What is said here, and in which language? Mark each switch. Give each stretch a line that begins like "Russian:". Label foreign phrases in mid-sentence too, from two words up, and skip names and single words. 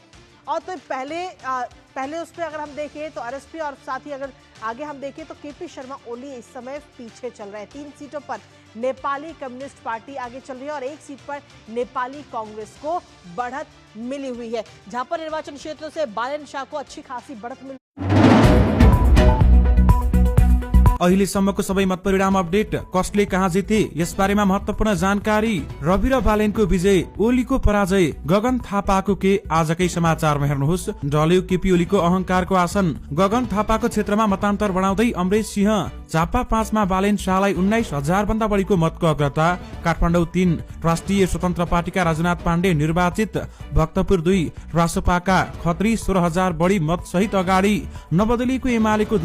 Hindi: और तो पहले उस पर अगर हम देखें तो आरएसपी और साथ ही अगर आगे हम देखें तो केपी शर्मा ओली इस समय पीछे चल रहे हैं। 3 सीटों पर नेपाली कम्युनिस्ट पार्टी आगे चल रही है और 1 सीट पर नेपाली कांग्रेस को बढ़त मिली हुई है। झापा निर्वाचन क्षेत्र से बालेन शाह को अच्छी खासी बढ़त मिली।
Nepali: अहिलेसम्मको सबै मत परिणाम अपडेट, कसले कहाँ जिते यस बारेमा महत्त्वपूर्ण जानकारी, रवि र बालेनको विजय, ओलीको पराजय, गगन थापाको के आजकै समाचारमा हेर्नुहोस्। ढल्यो केपी ओलीको अहंकारको आसन, गगन थापाको क्षेत्रमा मतान्तर बढाउँदै अमरेश सिंह, झापा 5 मा बालेन शाहलाई 19,000 भन्दा बढीको मतको अग्रता, काठमाडौँ 3 राष्ट्रिय स्वतन्त्र पार्टीका राजनाथ पाण्डे निर्वाचित, भक्तपुर 2 रासपाका खत्री 16,000 बढी मत सहित अगाडि, नबदलिएको एमालेको